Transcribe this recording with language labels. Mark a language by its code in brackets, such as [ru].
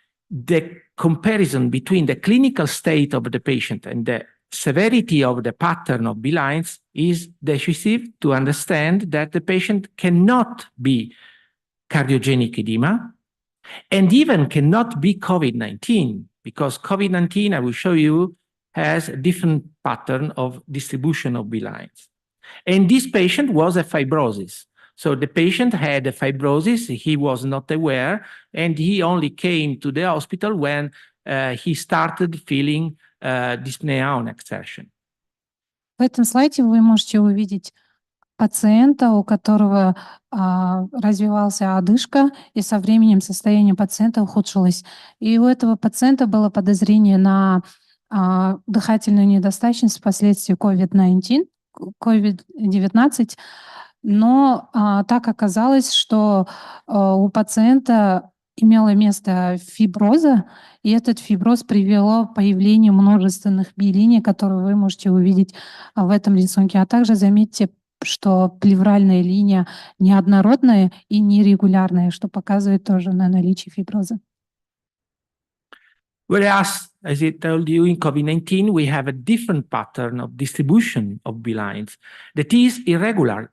[en] The comparison between the clinical state of the patient and the severity of the pattern of B lines is decisive to understand that the patient cannot be cardiogenic edema and even cannot be COVID-19, because COVID-19, I will show you, has a different pattern of distribution of B lines. And this patient was a fibrosis. So the patient had a fibrosis, he was not aware, and he only came to the hospital when he started feeling dyspnea on exertion. [ru] В этом слайде вы можете увидеть пациента, у которого развивался одышка, и со временем состояние пациента ухудшилось. И у этого пациента было подозрение на дыхательную недостаточность впоследствии COVID-19, но так оказалось, что у пациента имело место фиброза, и этот фиброз привело к появлению множественных Би-линий, которые вы можете увидеть в этом рисунке. А также заметьте, что плевральная линия неоднородная и нерегулярная, что показывает тоже на наличие фиброза. [en] Whereas, as I told you, in COVID-19, we have a different pattern of distribution of B lines that is irregular.